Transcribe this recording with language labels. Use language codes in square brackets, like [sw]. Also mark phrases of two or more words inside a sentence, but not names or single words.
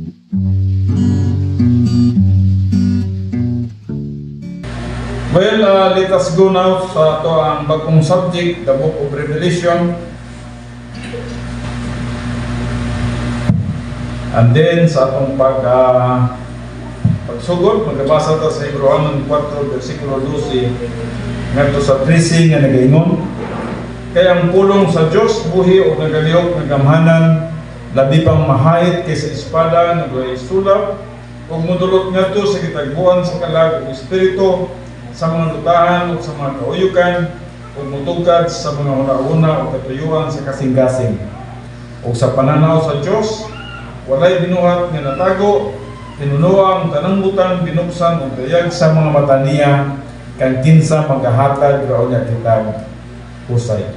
[en] Well, let us go now [tl] sa ito ang bagong [en] subject, the Book of Revelation. And then [ceb] sa atong pagsugod, magbasa ta sa Hebrew 4, versikulo 12, ngadto sa 13 nga nagaingon, kaya ang pulong sa Dios buhi o nagalihok nga gamhanan, labi pang mahait kaysa espada nga duhay sulab, ug modulot ngadto sa gitagbuan sa kalag ug espiritu, sa mga lutahan o sa mga kauyukan o mutugkad sa mga una-una o katuyuan sa kasing-kasing o sa pananaw sa Diyos walay binuhat nga natago tinunuang tanang butang binuksan o dayag sa mga mata niya kang kinsa maghahatag raon niya kitag husay.